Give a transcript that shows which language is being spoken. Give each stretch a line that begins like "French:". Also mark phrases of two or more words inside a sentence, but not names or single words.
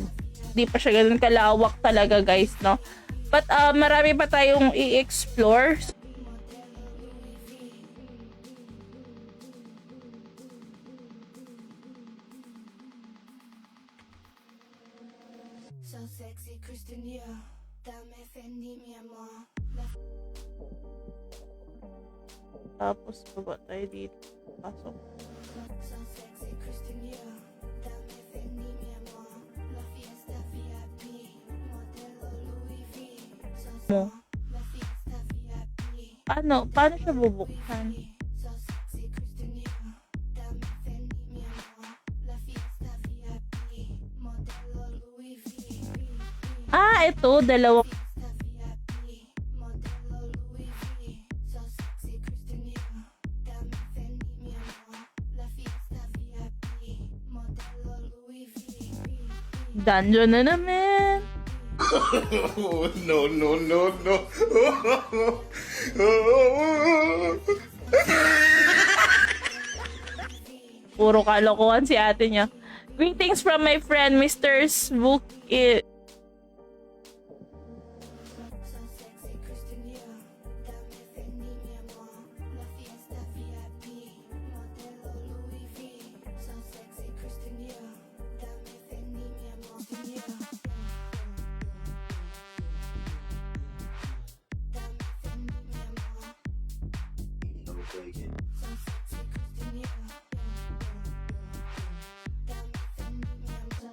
Filipino: Hindi pa siya ganun kalawak talaga guys, no? But marami pa tayong i-explore.
English: so sexy, Christian Dior.
Spanish: Dame Fendi, mi amor.
Filipino: Tapos baba tayo dito. Pasok.
English: So sexy, Christian Dior.
Spanish: Dame Fendi, mi amor. La fiesta VIP. Modelo Louis V.
English: So Mo.
Spanish: la fiesta VIP.
Filipino: Paano siya bubuksan?
English: So sexy, Christian Dior.
Spanish: Dame Fendi, mi amor. La fiesta VIP. Modelo Louis V.
Filipino: Ito, dalawa.
Spanish: Fiesta VIP. Modelo Louis V.
English: So sexy, Christian Dior.
Spanish: Dame Fendi, mi amor. La fiesta VIP. Modelo Louis V.
Filipino: Dungeon na naman.
English: Oh, no.
Filipino: Puro kalokohan si ate niya.
English: Greetings from my friend, Mr. Svook. So sexy, Christian Dior.
Spanish: Dame Fendi, mi amor. La fiesta VIP. Modelo Louis V.
English: So sexy,
Spanish: Christian Dior. Dame Fendi, mi amor. Dior. Dame Fendi, mi amor.
English: So sexy, Christian Dior.
Spanish: Dame Fendi, mi amor.